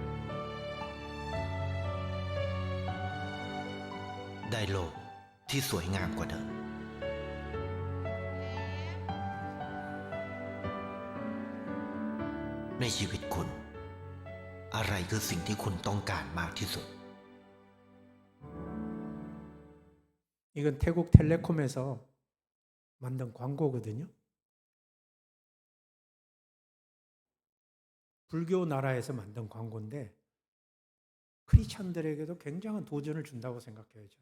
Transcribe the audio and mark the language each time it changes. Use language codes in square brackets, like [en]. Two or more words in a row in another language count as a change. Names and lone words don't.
[th] ได้โลกที่สวยงามกว่าเดิม ในชีวิตคุณ อะไรคือสิ่งที่คุณต้องการมากที่สุด [ko] 이건 태국 텔레콤에서 만든 광고거든요. 불교 나라에서 만든 광고인데 크리스찬들에게도 굉장한 도전을 준다고 생각해요, 저는.